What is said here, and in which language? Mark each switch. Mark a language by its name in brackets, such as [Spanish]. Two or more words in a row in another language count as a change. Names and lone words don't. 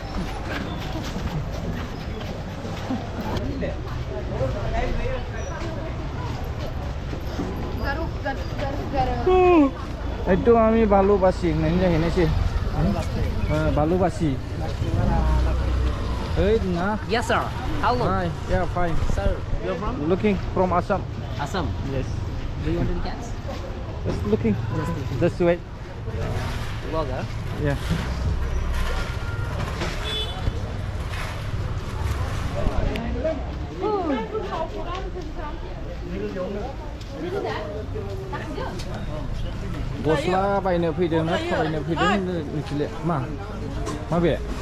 [Bodo] एकदम आम्ही बालुबासी होननानै जाहैनायसै बालुबासी ओइ ना [English] Yes, sir. How long? Hi, yeah, fine. Sir, you're from? Looking from Assam. Assam. Yes. Do you want any cats? Just looking. Just wait. Vlogger. Yeah. [Bodo] गस्ला बायनो फैदों ना थाबायनो फैदों मिथिले माबे